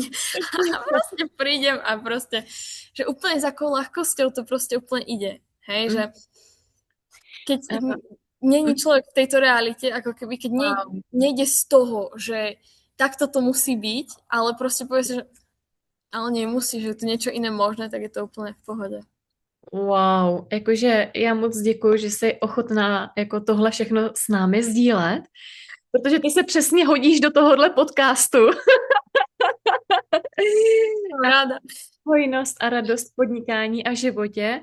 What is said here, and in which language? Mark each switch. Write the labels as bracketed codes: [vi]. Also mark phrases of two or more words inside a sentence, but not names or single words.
[sk] A proste prídem a proste, že úplne za akou ľahkosťou to proste úplne ide. Hej, že keď není človek v tejto realite, ako keby, keď Wow. nejde z toho, že takto to musí byť, ale proste povie si, že ale nemusí, že je tu niečo iné možné, tak je to úplně v pohodě. [cs] Wow, jakože já moc děkuji, že jsi ochotná jako tohle všechno s námi sdílet, protože ty se přesně hodíš do tohohle podcastu. Jsem ráda. Hojnost a radost v podnikání a životě.